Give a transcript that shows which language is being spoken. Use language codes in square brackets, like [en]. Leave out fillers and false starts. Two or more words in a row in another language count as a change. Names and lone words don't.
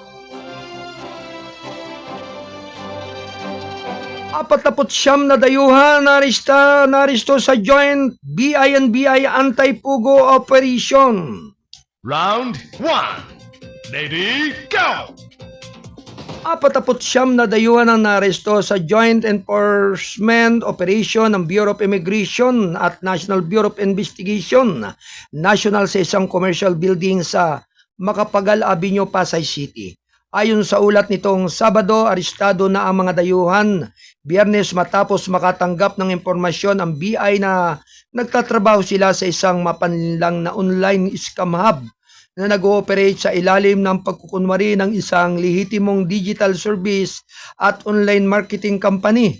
[tl] 49 na dayuhan naristo sa joint BI&BI anti-pugo operation. [en] Round 1. Lady, go! [tl] 49 na dayuhan ang naresto sa [en] joint enforcement operation [tl] ng Bureau of Immigration at National Bureau of Investigation National sa isang [en] commercial building [tl] sa Macapagal Avenue, Pasay City. Ayon sa ulat nitong Sabado, arestado na ang mga dayuhan Biyernes matapos makatanggap ng impormasyon ang BI na nagtatrabaho sila sa isang mapanlang na [en] online scam hub [tl] na nag-ooperate sa ilalim ng pagkukunwari ng isang lehitimong [en] digital service [tl] at [en] online marketing company.